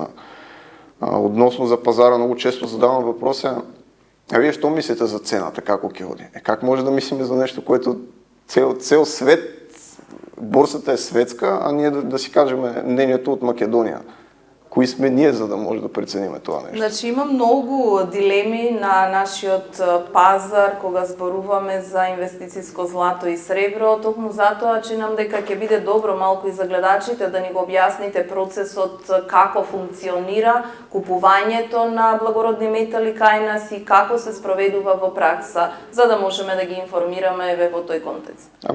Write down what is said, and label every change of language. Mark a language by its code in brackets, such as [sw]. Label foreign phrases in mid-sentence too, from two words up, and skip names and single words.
[bg] Относно за пазара, много често задавам въпроса: а вие що мислите за цената, как ходи? Как може да мислим за нещо, което цел свет, борсата е светска, а ние да си кажем мнението от Македония? Кои сме ние, за да може да прецениме това нещо? [mk] Значи има многу дилеми на нашиот пазар кога зборуваме за инвестицијско злато и сребро, токму затоа чинам дека ќе биде добро малку и за гледачите да ни го објасните процесот како функционира купувањето на благородни метали кај нас и како се спроведува во пракса, за да можеме да ги информираме во тој контекст.